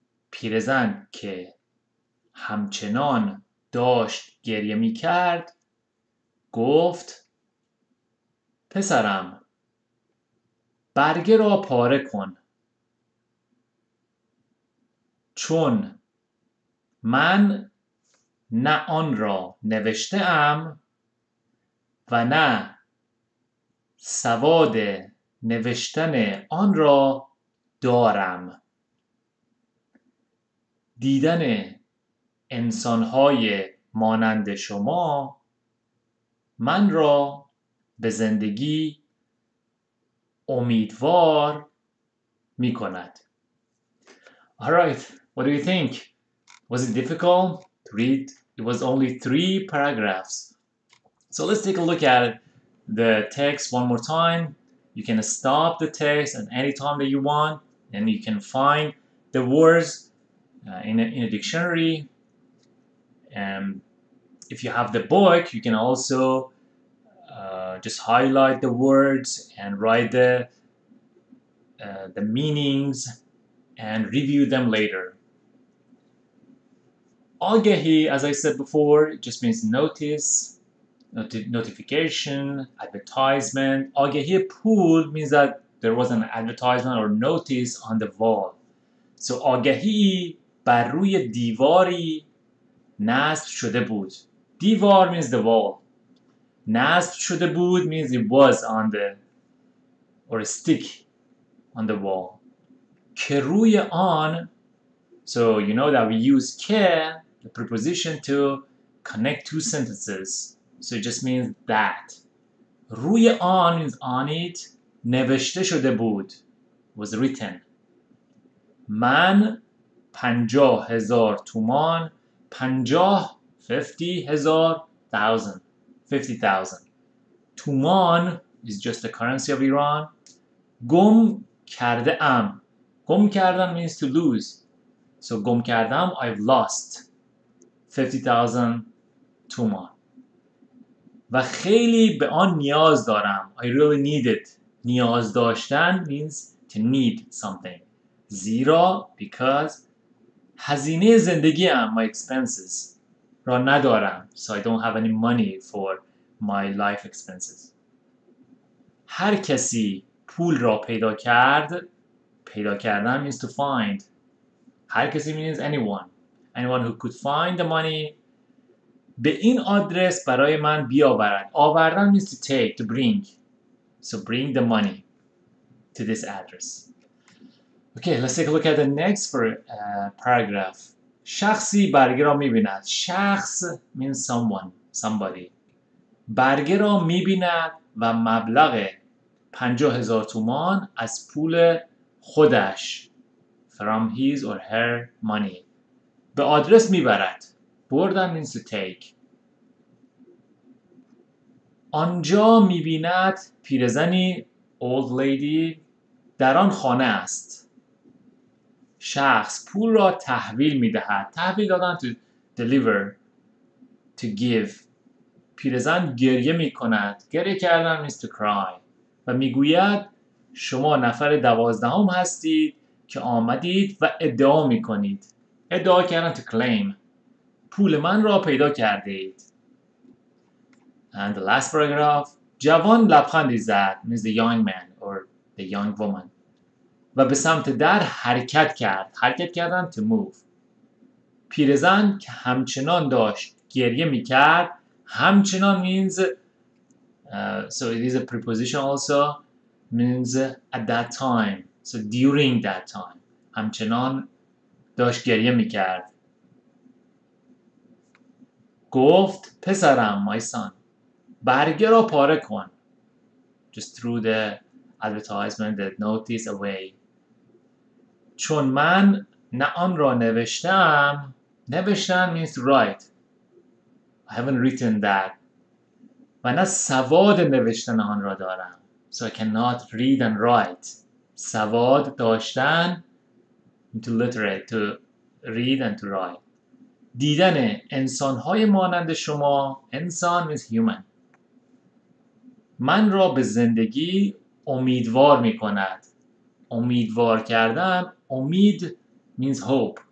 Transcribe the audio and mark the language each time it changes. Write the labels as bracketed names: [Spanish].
[Persian] پیرزن که همچنان داشت گریه می کرد گفت پسرم برگه را پاره کن، چون من نه آن را نوشته ام و نه سواد نوشتن آن را دارم. دیدن انسان‌های مانند شما من را به زندگی امیدوار می کند. [English] Alright, what do you think? Was it difficult to read? It was only 3 paragraphs. So let's take a look at the text one more time. You can stop the text at any time that you want, and you can find the words in a dictionary. And if you have the book, you can also just highlight the words and write the meanings and review them later. آگهی, as I said before, it just means notice, notification, advertisement. [Persian] آگهی پول [English] means that there was an advertisement or notice on the wall. [Persian] So آگهی بر روی دیواری نصب شده بود. دیوار [English] means the wall. [Persian] نصب شده بود [English] means it was on the, or a stick on the wall. [Persian] که روی آن, [English] so you know that we use که, the preposition, to connect 2 sentences. So it just means that. [Persian] روی آن [English] means on it. [Persian] نوشته شده بود, [English] was written. [Persian] من 50,000 تومان, [English] 50,000 تومان is just the currency of Iran. [Persian] گم کرده ام. گم کردن [English] means to lose. So [Persian] گم کردم, [English] I've lost 50,000 تومان. [Persian] و خیلی به آن نیاز دارم. [English] I really need it. نیاز داشتن means to need something. [Persian] زیرا, [English] because [Persian] هزینه زندگیم, [English] my expenses, [Persian] را ندارم. [English] So I don't have any money for my life expenses. [Persian] هر کسی پول را پیدا کرد. پیدا کردن [English] means to find. [Persian] هر کسی [English] means anyone. Anyone who could find the money. [Persian] به این آدرس برای من بیاورد. آوردن [English] means to take, to bring. So bring the money to this address. Okay, let's take a look at the next paragraph. [Persian] شخصی برگه را می‌بیند. شخص [English] means someone, somebody. [Persian] برگه را می‌بیند و مبلغ 50,000 تومان از پول خودش, [English] from his or her money, [Persian] به آدرس میبرد. بردن [English] means to take. [Persian] آنجا میبیند پیرزنی, [English] old lady, [Persian] در آن خانه است. شخص پول را تحویل میدهد. تحویل دادن [English] to deliver, to give. [Persian] پیرزن گریه میکند. گریه کردن [English] means to cry. [Persian] و میگوید شما نفر 12 هستید که آمدید و ادعا میکنید. ادعا کردن [English] to claim. [Persian] پول من را پیدا کرده اید. [English] And the last paragraph. [Persian] جوان لبخندی زد, [English] means the young man or the young woman. [Persian] و به سمت در حرکت کرد. حرکت کردن [English] to move. [Persian] پیرزن که همچنان داشت گریه میکرد. همچنان [English] means so it is a preposition also, means at that time. So during that time. [Persian] همچنان داشت گریه میکرد. گفت پسرم, [English] my son, [Persian] برگه را پاره کن. [English] Just threw the advertisement, the notice away. [Persian] چون من نه آن را نوشتم. نوشتن [English] means to write. I haven't written that. [Persian] و نه سواد نوشتن آن را دارم. [English] So I cannot read and write. [Persian] سواد داشتن [English] to literate, to read and to write. [Persian] دیدن انسان‌های مانند شما، انسان [English] is human، [Persian] من را به زندگی امیدوار می کند. امیدوار کردن، امید [English] means hope.